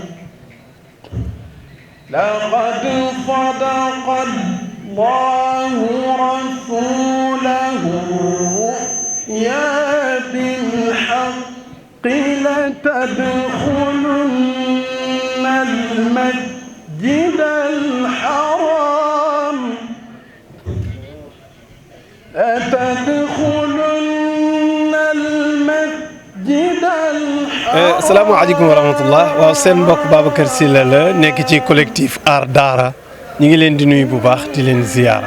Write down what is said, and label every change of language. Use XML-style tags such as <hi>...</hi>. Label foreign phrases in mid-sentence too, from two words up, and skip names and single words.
<ar>لقد صدق الله رسوله الرؤيا بالحق لتدخلن المسجد الحرام</ar> <wo>asalaamaaleykum</wo> <ar>ورحمة الله</ar> <wo>waaw seen mbokk Babacar Sylla la nekk ci collectif Aar Daara ñu ngi leen di nuyu bu baax di leen ziyaara.</wo>